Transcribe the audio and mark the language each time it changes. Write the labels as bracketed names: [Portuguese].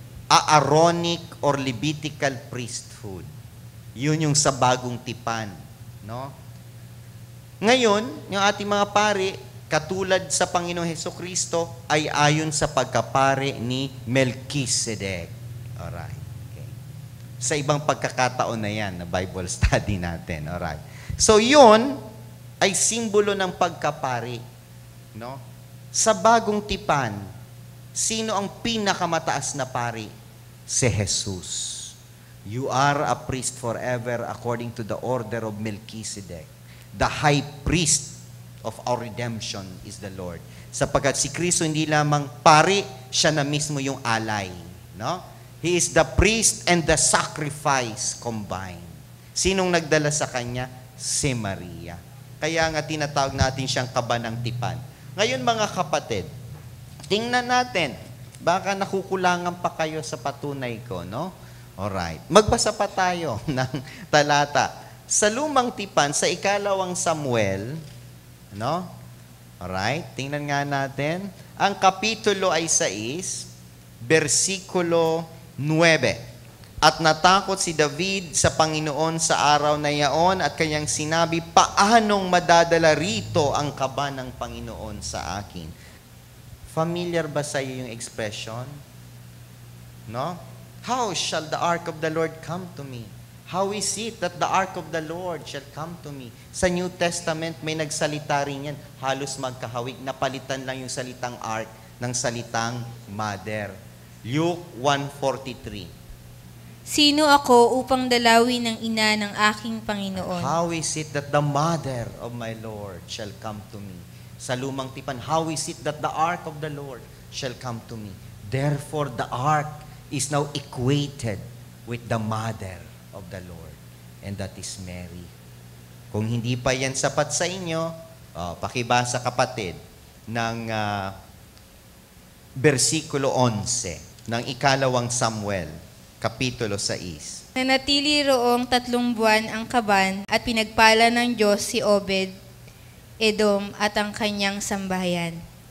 [English] Aaronic or Levitical priesthood. [Filipino] Yun yung sa bagong tipan, no? Ngayon, yung ating mga pari, katulad sa Panginoong Hesukristo, ay ayon sa pagkapari ni Melchizedek. Alright. Okay. Sa ibang pagkakataon na yan, na Bible study natin. Alright. So, yun ay simbolo ng pagkapari, no? Sa bagong tipan, sino ang pinakamataas na pari? Si Jesus. [English] You are a priest forever according to the order of Melchizedek. The high priest of our redemption is the Lord. [Filipino] Sapagkat si Kristo hindi lamang pari, siya na mismo yung alay. No? [English] He is the priest and the sacrifice combined. [Filipino] Sinong nagdala sa kanya? Si Maria. Kaya nga tinatawag natin siyang kaba ng tipan. Ngayon mga kapatid, tingnan natin. Baka nakukulangan pa kayo sa patunay ko, no? Alright. Magbasa pa tayo ng talata. Sa lumang tipan, sa ikalawang Samuel, no? Alright. Tingnan nga natin. Ang kapitulo ay 6, versikulo 9. At natakot si David sa Panginoon sa araw na yaon at kanyang sinabi, paanong madadala rito ang kaba ng Panginoon sa akin? Familiar ba sa iyo yung expression? No? [English] How shall the ark of the Lord come to me? How is it that the ark of the Lord shall come to me? [Filipino] Sa New Testament, may nagsalita rin yan. Halos magkahawig. Napalitan lang yung salitang ark ng salitang mother. [English] Luke 1:43. [Filipino] Sino ako upang dalawin ng ina ng aking Panginoon? [English] How is it that the mother of my Lord shall come to me? [Filipino] Sa lumang tipan, [English] how is it that the ark of the Lord shall come to me? Therefore, the ark is now equated with the mother of the Lord. And that is Mary. [Filipino] Kung hindi pa yan sapat sa inyo, pakibasa kapatid ng versikulo 11 ng ikalawang Samuel, kapitulo 6. Nanatili roong 3 buwan ang kaban at pinagpala ng Diyos si Obed-Edom at ang kanyang sambahayan.